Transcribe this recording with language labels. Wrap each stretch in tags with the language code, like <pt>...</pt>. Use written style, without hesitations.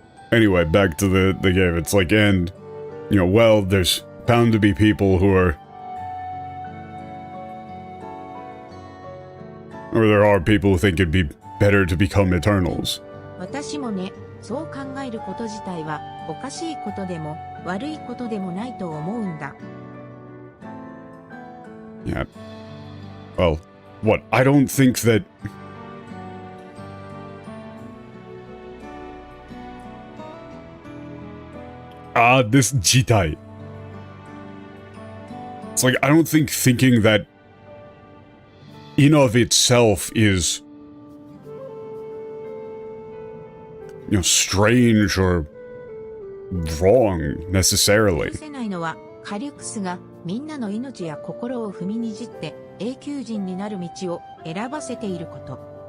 <en>Anyway, back to the game. It's like, and, you know, well, there's bound to be people who are... Or there are people who think it'd be better to become Eternals.</en> <ja>私もね、そう考えること自体はおかしいことでも悪いことでもないと思うんだ。</ja> <en>Yeah. Well, what? I don't think that... this jitai. It's like, I don't think thinking that in of itself is... you know, strange or wrong, necessarily.</en> <ja>許せないのはカリュクスがみんなの命や心を踏みにじって永久人になる道を選ばせていること。</ja>